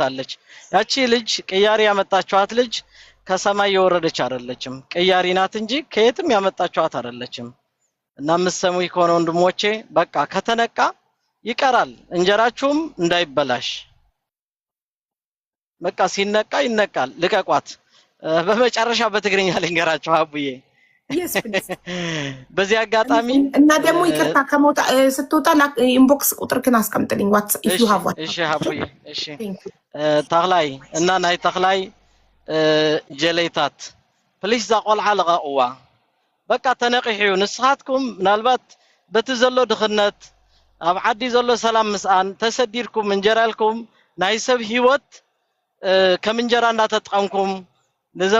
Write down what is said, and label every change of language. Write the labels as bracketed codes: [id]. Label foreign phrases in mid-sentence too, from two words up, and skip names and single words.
[am] አለች። ያቺ ልጅ ቅያሪ ያመጣችኋት ልጅ ከሰማይ የወረደች አይደለችም፣ ቅያሪ ናት እንጂ ከየትም ያመጣችኋት አይደለችም። እና ምሰሙይ ከሆነ ወንድሞቼ በቃ ከተነቃ ይቀራል፣ እንጀራችሁም እንዳይበላሽ በቃ ሲነቃ ይነቃል። ልቀቋት። በመጨረሻ በትግርኛ ልንገራችሁ አቡዬ በዚህ አጋጣሚ እና ደግሞ ይቅርታ ከሞታ ስትወጣ ኢንቦክስ ቁጥርክን አስቀምጥልኝ ዋትስአፕ [en] if you have what። [am] እሺ አቡዬ እሺ። [ti] ተክላይ እና ናይ ተክላይ ጀለይታት ፕሊስ ዛቆልዓ ልቀቅዋ። በቃ ተነቂሑ ንስኻትኩም ምናልባት በቲ ዘሎ ድኽነት ኣብ ዓዲ ዘሎ ሰላም ምስኣን ተሰዲድኩም እንጀራልኩም ናይ ሰብ ሂወት ከም እንጀራ እናተጠቀምኩም ንዘን